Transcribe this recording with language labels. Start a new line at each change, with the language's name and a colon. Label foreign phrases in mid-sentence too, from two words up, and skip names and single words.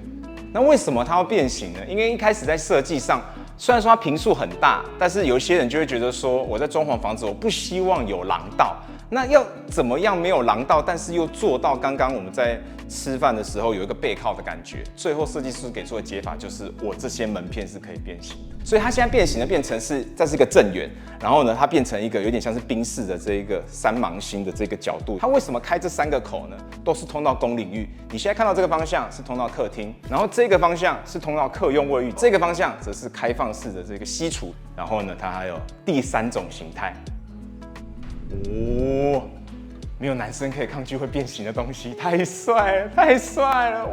Chinese: 那為什麼它要變形呢？因為一開始在設計上，雖然說它坪數很大，但是有一些人就會覺得說，我在裝潢房子，我不希望有廊道。那要怎麼樣沒有廊道，但是又做到剛剛我們在吃飯的時候有一個背靠的感覺？最後設計師給出的解法就是，我這些門片是可以变形的。所以它現在变形的變成是，這是一個正圓，然後呢，它變成一個有點像是賓士的這一個三芒星的這個角度。它為什麼開這3個口呢？都是通到公領域。你現在看到這個方向是通到客廳，然後這個方向是通到客用衛浴，這個方向則是開放式的這個西廚。然後呢，它還有第3種形態。哦，沒有男生可以抗拒會變形的東西，太帥了，太帥了！